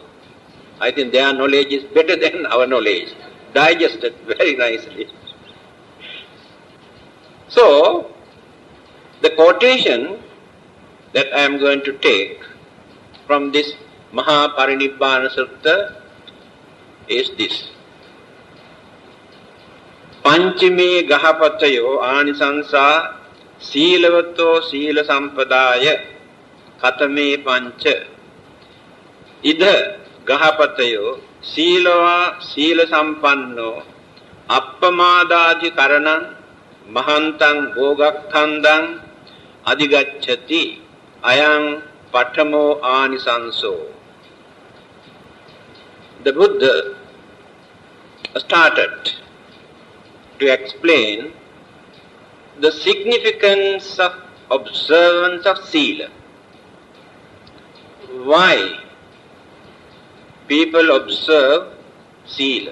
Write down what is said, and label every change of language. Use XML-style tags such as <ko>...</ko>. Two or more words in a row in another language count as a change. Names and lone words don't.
<en>I think their knowledge is better than our knowledge. Digested very nicely. So, the quotation that I am going to take from this Mahaparinibbana Sutta is this.</en> <pi>Panchime gahapatayo anisansa silavato sila sampadaya katame pancha idha gahapatayo silava sila sampanno appamadadi karanam mahantang bhogakhandang adigacchati ayang patamo anisanso.</pi> <en>The Buddha started to explain the significance of observance of Sila. Why people observe Sila?</en>